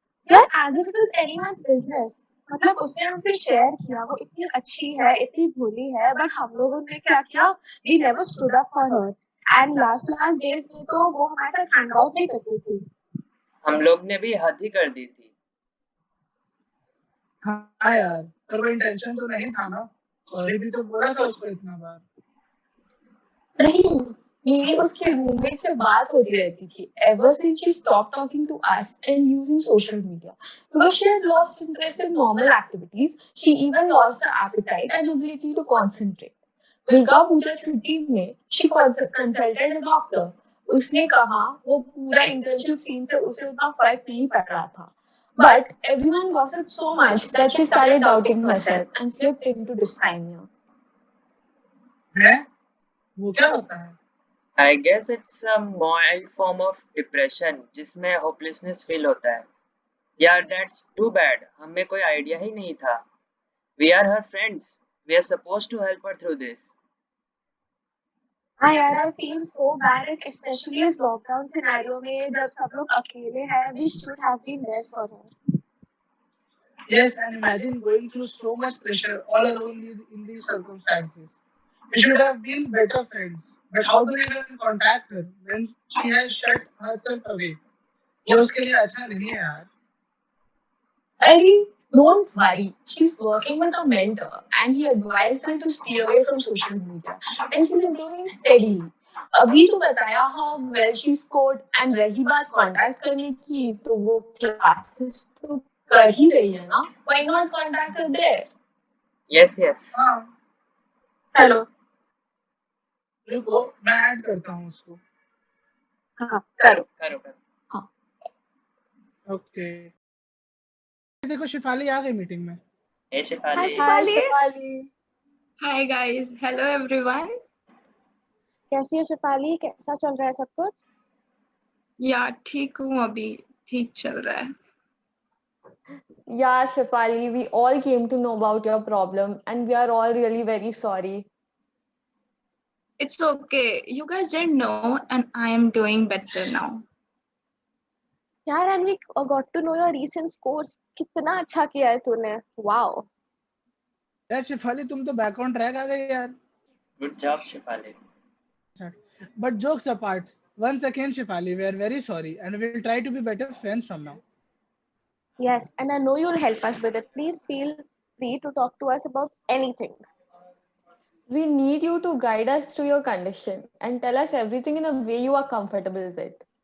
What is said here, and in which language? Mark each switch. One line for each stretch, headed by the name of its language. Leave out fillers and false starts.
Hindi: यार
English: As if it is anyone's business.
Hindi: मतलब उसने हमसे शेयर किया, वो इतनी अच्छी है, इतनी भोली है, बट हम लोगों ने क्या किया,
English: We never stood up for her.
Hindi: And last days में तो वो हमारे साथ हैंग आउट नहीं करती थी। हम लोग ने भी हद ही कर दी थी। हाँ यार, पर वो इंटेंशन तो नहीं था ना। सॉरी भी तो बोला था उसको इतना बार। नहीं, मेरी उसके रूममेट से बात होती रहती थी
English: ever since she stopped talking to us and using social media, because she had lost interest in normal activities. She even lost her appetite and ability to concentrate.
Hindi: Durga Puja छुट्टी में
English: she consulted a doctor.
Hindi: उसने कहा वो पूरा internship scene से उसे उतना फर्क नहीं पड़ रहा था.
English: But everyone gossiped so much that she started doubting herself and slipped into dysthymia.
Hindi: है? वो क्या होता है?
English: I guess it's a mild form of depression
Hindi: जिसमें होपलेसनेस फील होता है।
English: यार that's too bad,
Hindi: हमें कोई आइडिया ही नहीं था।
English: We are her friends, we are supposed to help her through this.
Hindi: हाँ यार,
English: I feel so bad, especially
Hindi: इस लॉकडाउन सिनेरियो में जब सब लोग अकेले हैं.
English: We should have been there for her. Yes, and imagine going through so much pressure all alone in these circumstances. We should have been better friends. But how do we even contact her when she has shut herself away?
Hindi: ये उसके लिए अच्छा नहीं है यार।
English: अरे, don't worry. She's working with a mentor, and he advised her to stay away from social media. And she's improving steadily.
Hindi: अभी तो बताया
English: how well she scored,
Hindi: and रही बात contact करने की, तो वो classes तो कर ही रही है ना?
English: Why not contact her there? Yes yes.
Hindi: हाँ,
English: Hello.
Hindi: रुको मैं ऐड करता हूँ उसको। हाँ, करो. करो करो। ओके, देखो शिफाली आ गई मीटिंग में।
English: Hey Shefali. Hi, Shefali. Hi guys, hello everyone.
Hindi: कैसी है शिफाली? कैसा चल रहा है सब कुछ? या ठीक हूँ, अभी ठीक चल रहा है।
English: Yeah, Shefali, we all came to know about your problem and we are all really very sorry. It's okay. You guys didn't know and I am doing better now. यार, and we got to know your recent scores.
Hindi: कितना अच्छा किया है तूने.
English: Wow.
Hindi: यार शिफाली तुम तो
English: back on track
Hindi: आ गई यार।
English: Good job Shifali. But jokes apart, once again Shifali, we are very sorry and we will try to be better friends from now. Yes, and I know you'll help us with it. Please feel free to talk to us about anything. We need you to guide us through your condition and tell us everything in a way you are comfortable with.